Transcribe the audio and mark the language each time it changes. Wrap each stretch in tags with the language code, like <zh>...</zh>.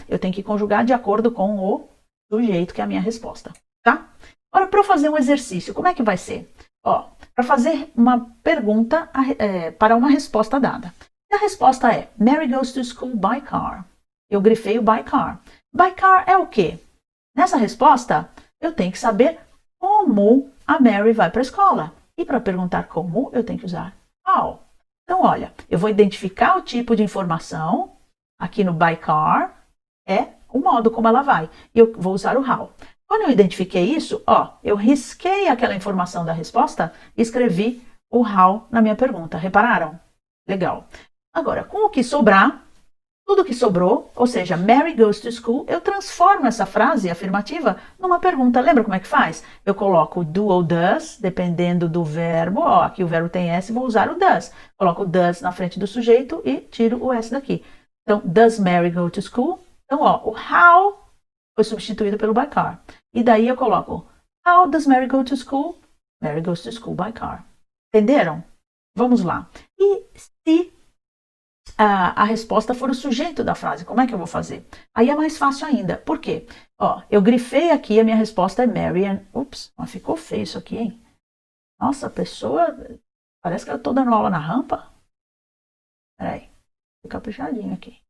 <pt>Eu tenho que conjugar de acordo com o sujeito, que é a minha resposta, tá? Agora, para eu fazer um exercício, como é que vai ser? Ó, para fazer uma pergunta para uma resposta dada. E a resposta é,</pt> <en>Mary goes to school by car.</en> <pt>Eu grifei o by car. By car é o quê? Nessa resposta, eu tenho que saber como a Mary vai para a escola. E para perguntar como, eu tenho que usar how. Então, olha, eu vou identificar o tipo de informação. Aqui no by car é o modo como ela vai. E eu vou usar o how. Quando eu identifiquei isso, ó, eu risquei aquela informação da resposta e escrevi o how na minha pergunta. Repararam? Legal. Agora, com o que sobrar, tudo que sobrou, ou seja,</pt> <en>Mary goes to school,</en> <pt>eu transformo essa frase afirmativa numa pergunta. Lembra como é que faz? Eu coloco do ou does, dependendo do verbo. Ó, aqui o verbo tem S, vou usar o does. Coloco o does na frente do sujeito e tiro o S daqui.</pt> <en>Então, does Mary go to school?</en> <pt>Então, ó, o how foi substituído pelo by car. E daí eu coloco,</pt> <en>how does Mary go to school? Mary goes to school by car.</en> <pt>Entenderam? Vamos lá. E se a resposta for o sujeito da frase, como é que eu vou fazer? Aí é mais fácil ainda. Por quê? Ó, eu grifei aqui, a minha resposta é Mary and... Ups, ficou feio isso aqui, hein? Nossa, a pessoa... Parece que eu tô dando aula na rampa. Peraí, vou caprichadinho aqui.</pt>